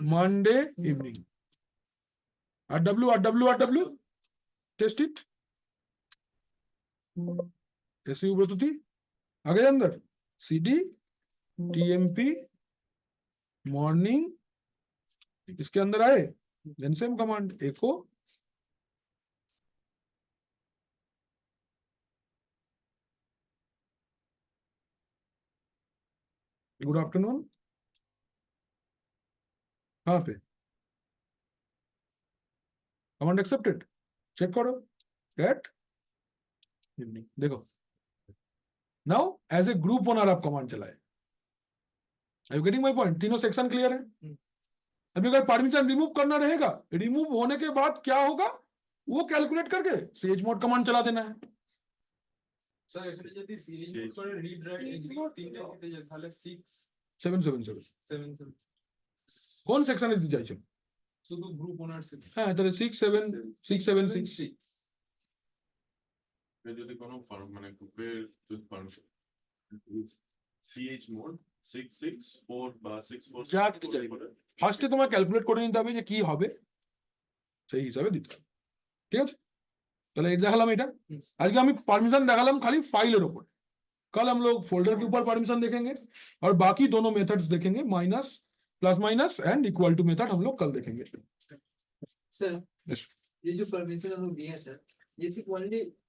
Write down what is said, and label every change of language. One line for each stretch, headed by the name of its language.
English: Monday evening RW test it.
Hindi: ऐसी प्रस्तुति आ गए अंदर। CD TMP मॉर्निंग इसके अंदर आए, then same command echo good afternoon. कहाँ पे? कमांड एक्सेप्टेड, चेक करो गेट इवनिंग। देखो now as a group owner आप कमांड चलाए।
English: Are you getting my point?
Hindi: तीनों सेक्शन क्लियर है। अभी अगर परमिशन रिमूव करना रहेगा, रिमूव होने के बाद क्या होगा वो कैलकुलेट करके CH मोड कमांड चला देना है।
Bangla: স্যার এখানে যদি সিএইচ মোড করে রিড রাইট এক্সিকিউট তিনটা দিতে যায় তাহলে 6 777 7 7 কোন সেকশনে দিতে চাইছো? শুধু গ্রুপ ওনারশিপ। হ্যাঁ তাহলে 67676। যদি কোনো মানে গ্রুপের যদি পারমিশন CH মোড 664 বা 64 যা দিতে চাইবে ফার্স্টে তোমার ক্যালকুলেট করে নিতে হবে যে কি হবে, সেই হিসাবে দিতে হবে। ঠিক আছে? তাহলে এটা দেখালাম। এটা আজকে আমি
Hindi: परमिशन
Bangla: দেখালাম খালি ফাইলের উপরে।
Hindi: कल हम लोग फोल्डर के ऊपर परमिशन देखेंगे और बाकी दोनों मेथड्स देखेंगे, minus, plus minus and equal to method हम लोग कल देखेंगे। Sir
English: Yes.
Hindi: ये जो परमिशन हम लोग दिए हैं सर ये सिर्फ ओनली